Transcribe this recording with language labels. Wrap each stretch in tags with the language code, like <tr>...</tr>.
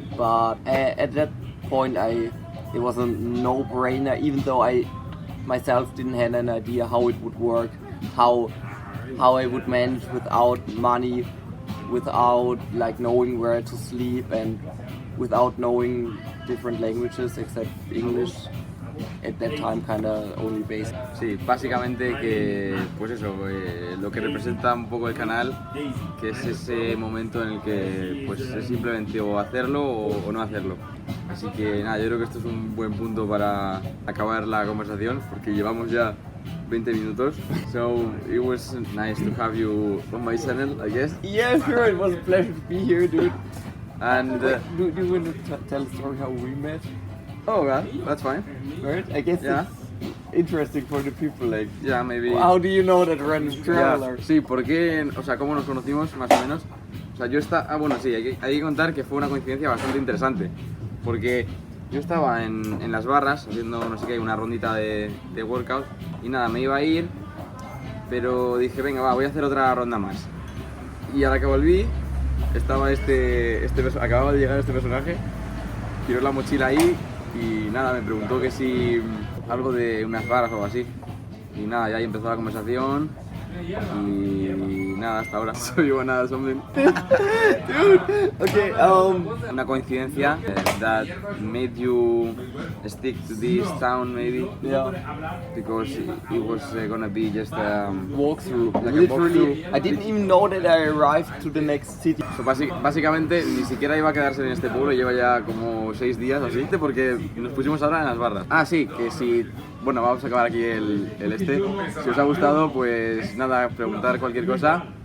<en>But at that point, it was a no-brainer, even though I myself didn't have an idea how it would work, how I would manage without money, without like knowing where to sleep, and without knowing different languages except English. At that time, kind of only basic.</en> <es>Sí, básicamente que, pues eso, lo que representa un poco el canal, que es ese momento en el que, pues, es simplemente o hacerlo o no hacerlo. Así que nada, yo creo que esto es un buen punto para acabar la conversación, porque llevamos ya 20 minutos.</es> <en>So it was nice to have you on my channel, I guess. Yeah, sure, it was a pleasure to be here, dude. And do you want to tell the story how we met? Oh, yeah, that's fine. Right? I guess Yeah. it's interesting for the people, like. Yeah, maybe. How do you know that random traveler?</en> <es>Yeah. Sí, porque, o sea, cómo nos conocimos, más o menos. O sea, yo estaba, bueno, sí, hay que contar que fue una coincidencia bastante interesante, porque yo estaba en las barras haciendo, no sé qué, una rondita de workout, y nada, me iba a ir, pero dije, venga, va, voy a hacer otra ronda más. Y a la que volví, estaba acababa de llegar este personaje, tiró la mochila ahí, y nada, me preguntó que si algo de unas barras o algo así. Y nada, ya ahí empezó la conversación. Y nada, hasta ahora. So you wanna something?</es> <en>Dude, okay, Una coincidencia that made you stick to this town, maybe? yeah, Because it was gonna be just walkthrough. like a Literally, walkthrough. I didn't even know that I arrived to the next city.</en> <es>So, básicamente ni siquiera iba a quedarse en este pueblo, lleva ya como 6 días o así, porque nos pusimos ahora en las barras. Ah, sí, que si, bueno, vamos a acabar aquí el Si os ha gustado, pues nada, preguntar cualquier cosa.</es>